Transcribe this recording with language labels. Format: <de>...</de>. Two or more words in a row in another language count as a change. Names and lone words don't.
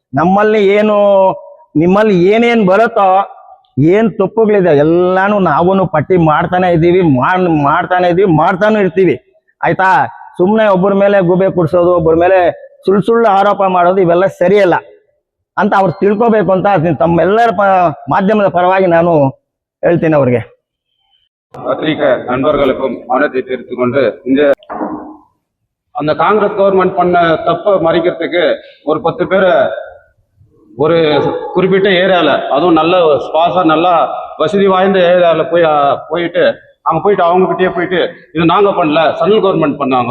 <kn>ನಿಮ್ಮಲ್ಲಿ ಏನೇನ್ ಬರುತ್ತೋ, ಏನ್ ತಪ್ಪುಗಳಿದೆ ಎಲ್ಲಾನು ನಾವು ಪಟ್ಟಿ ಮಾಡ್ತಾನೆ ಇದ್ದೀವಿ, ಮಾಡ್ತಾನು ಇರ್ತೀವಿ. ಆಯ್ತಾ? ಸುಮ್ನೆ ಒಬ್ಬರ ಮೇಲೆ ಗೂಬೆ ಕುಡ್ಸೋದು, ಒಬ್ಬರ ಮೇಲೆ ಸುಳ್ಳು ಆರೋಪ ಮಾಡೋದು ಇವೆಲ್ಲ ಸರಿಯಲ್ಲ ಅಂತ ಅವ್ರು ತಿಳ್ಕೋಬೇಕು ಅಂತ ತಮ್ಮೆಲ್ಲರ ಮಾಧ್ಯಮದ ಪರವಾಗಿ ನಾನು ಹೇಳ್ತೀನಿ ಅವ್ರಿಗೆ.</kn> <ta>பத்திரிகை நண்பர்களுக்கும் மனதை தெரிவித்துக் கொண்டு, அந்த</ta> <en>Congress government</en> <ta>பண்ண தப்ப மறைக்கிறதுக்கு ஒரு 10 பேரை ஒரு குறிப்பிட்ட ஏரியால, அதுவும் நல்ல ஸ்பாஸா நல்லா வசதி வாய்ந்த ஏரியால போயிட்டு அங்க போயிட்டு அவங்ககிட்டயே போயிட்டு இது நாங்க பண்ணல,</ta> <en>central government</en> <ta>பண்ணாங்க.</ta>